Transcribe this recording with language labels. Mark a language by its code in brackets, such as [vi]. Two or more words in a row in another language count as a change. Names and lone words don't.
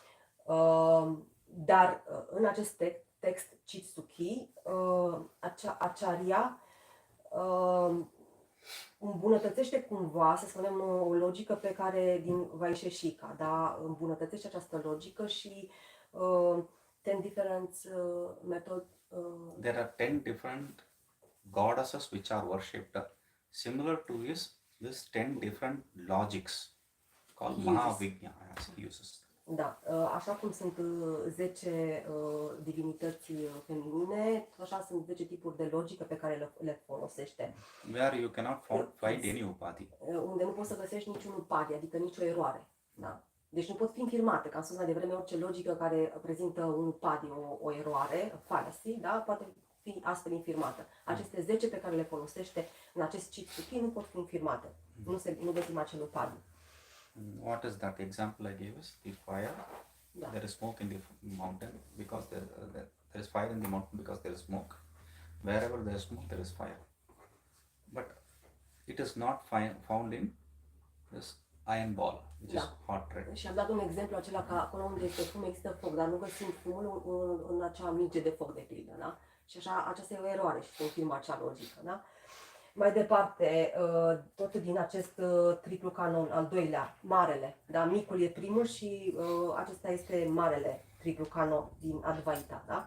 [ro] Dar în acest text Chitsuki, Acharya îmbunătățește cumva, să spunem, o logică pe care din Vaisheshika, da? Îmbunătățește această logică și 10 [en] different method. There are 10 different goddesses which are worshipped, similar to this 10 different logics called Mahavigya, as he uses. [ro] Da, așa cum sunt 10 divinități feminine, așa sunt 10 tipuri de logică pe care le folosește. [en] Where you cannot find any Upadhi. [ro] Unde nu poți să găsești niciun Upadhi, adică nicio eroare. Da? Deci nu pot fi infirmate, ca am spus mai devreme, orice logică care prezintă un Upadhi, o eroare, fallacy, da? Poate fi astfel infirmată. Aceste 10 pe care le folosește în acest Chitsuki nu pot fi infirmate. Nu găsim acel Upadhi. [en] What is that example I gave us? The fire. [ro] Da. [en] There is smoke in the mountain because there is fire in the mountain because there is smoke. Wherever there is smoke, there is fire. But it is not found in this iron ball, which is hot red. [ro] Și am dat un exemplu acela că acolo unde este fum există foc, dar nu găsim fumul în acea minge de foc, de pildă, da? Și așa, aceasta e o eroare și se confirmă acea logică, da? Mai departe, tot din acest triplu canon, al doilea, marele, da? Micul e primul și acesta este marele triplu canon din Advaita, da?